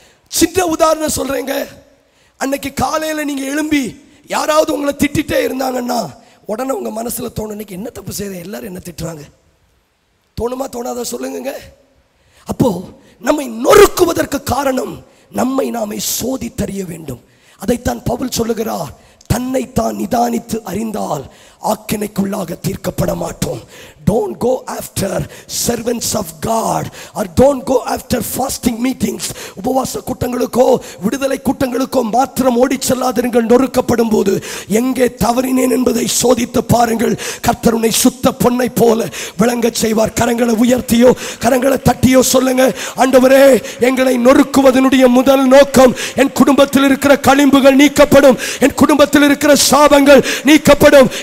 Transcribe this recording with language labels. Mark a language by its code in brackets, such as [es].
[ta] சின்ன உதாரணம் சொல்றேங்க. அன்னைக்கு காலையில நீங்க எழும்பி யாராவது உங்களை திட்டிட்டே இருந்தாங்கன்னா உடனே உங்க மனசுல தோணும், இன்னைக்கு என்ன தப்பு செய்த, எல்லாரும் என்ன திட்டுறாங்க. தோணுமா தோணாத சொல்லுங்க. அப்போ நம்மை நொறுக்குவதற்கு காரணம், நம்மை நாமே சோதித்தறிய வேண்டும். அதைத்தான் பவுல் சொல்லுகிறார், தன்னைத்தான் நிதானித்து அறிந்தால் ஆக்கினைக்குள்ளாக தீர்க்கப்பட மாட்டோம். [en] Don't go after servants of God or don't go after fasting meetings. [ta] உபவாச கூட்டங்களுக்கோ விடுதலை கூட்டங்களுக்கோ மாத்திரம் ஓடி செல்லாதீர்கள். நொறுக்கப்படும் போது எங்கே தவறினேன் என்பதை சோதித்து பாருங்கள். கர்த்தர் உன்னை சுத்த பொன்னை போல விளங்க செய்வார். கரங்களை உயர்த்தியோ கரங்களை தட்டியோ சொல்லுங்க, ஆண்டவரே, எங்களை நொறுக்குவதனுடைய முதல் நோக்கம் என் குடும்பத்தில் இருக்கிற களிம்புகள் நீக்கப்படும், என் குடும்பத்தில் இருக்கிற சாபங்கள் நீக்கப்படும்.